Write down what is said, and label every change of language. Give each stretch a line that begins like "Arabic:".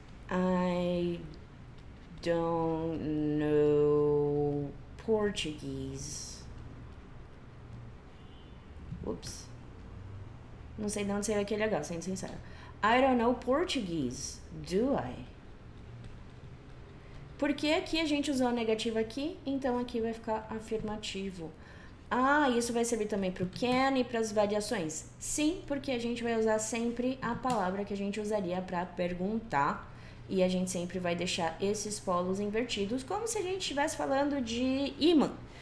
English: I don't know Portuguese.
Portuguese: Ups. Não sei de onde saiu aquele H, sendo sincero.
English: I don't know Portuguese, do I?
Portuguese: Porque aqui a gente usou a negativa aqui, então aqui vai ficar afirmativo. Ah, isso vai servir também para o can e para as variações? Sim, porque a gente vai usar sempre a palavra que a gente usaria para perguntar. E a gente sempre vai deixar esses polos invertidos, como se a gente estivesse falando de ímã.